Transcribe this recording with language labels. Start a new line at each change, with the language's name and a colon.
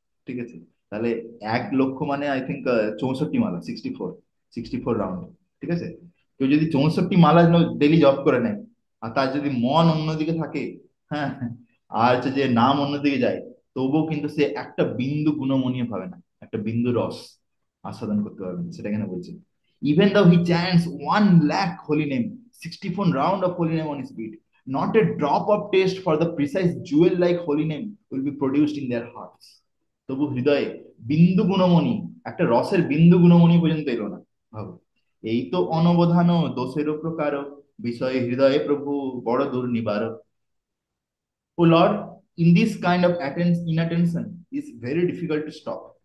Bangla: ঠিক আছে, তাহলে 1 লক্ষ মানে আই থিঙ্ক 64 মালা, 64 রাউন্ড। ঠিক আছে, কেউ যদি 64 মালা ডেলি জপ করে নেয়, আর তার যদি মন অন্যদিকে থাকে, হ্যাঁ, আর হচ্ছে যে নাম অন্যদিকে যায়, তবুও কিন্তু সে একটা বিন্দু গুণমণীয় পাবে না, একটা বিন্দু রস আস্বাদন করতে পারবে না, সেটা এখানে বলছে।
English: Even though he chants 1 lakh holy name, 64 round of holy name on his bead, not a drop of taste for the precise jewel like holy name will be produced in their hearts।
Bangla: তবু হৃদয়ে বিন্দু গুণমণি, একটা রসের বিন্দু গুণমণি পর্যন্ত এলো না, ভাবো। এই তো অনবধান দোষেরও প্রকার, বিষয়ে হৃদয়ে প্রভু বড় দুর্নিবার।
English: O Lord, in this kind of inattention is very difficult to stop।